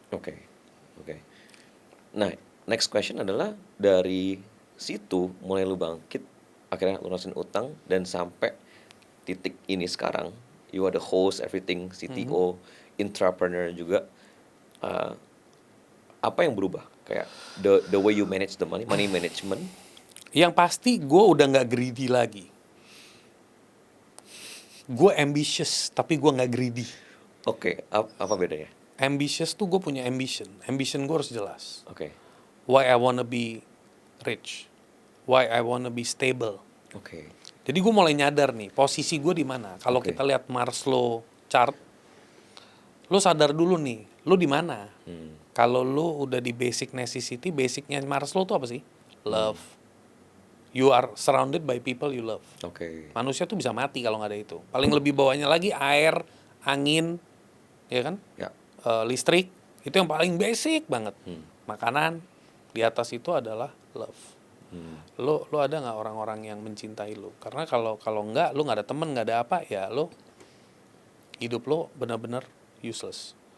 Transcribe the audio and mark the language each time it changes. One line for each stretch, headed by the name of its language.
Indonesian: Oke. Oke. Nah, next question adalah dari situ mulai lu bangkit, akhirnya lunasin utang dan sampai titik ini sekarang,
English: you are the host, everything, CTO, entrepreneur
Indonesian: juga. Uh, apa yang berubah? Kayak
English: the way you manage the money management.
Indonesian: Yang pasti gue udah nggak greedy lagi. Gue ambitious, tapi gue nggak greedy. Oke, apa bedanya? Ambitious tuh gue punya ambition. Ambition gue harus jelas. Oke.
English: Why I wanna be rich. Why I wanna be stable.
Indonesian: Oke. Jadi gue mulai nyadar nih, posisi gue di mana. Kalau Oke. kita lihat Maslow chart, lo sadar dulu nih, lo di mana. Kalau lo udah di basic necessity, basicnya Maslow tuh apa sih? Love.
English: You are surrounded by people you love.
Indonesian: Oke. Manusia tuh bisa mati kalau nggak ada itu. Paling lebih bawahnya lagi air, angin, ya kan? Ya. Listrik, itu yang paling basic banget. Makanan, di atas itu adalah love. Lo ada nggak orang-orang yang mencintai lo? Karena kalau nggak, lo nggak ada temen, nggak ada apa, ya lo hidup lo benar-benar useless.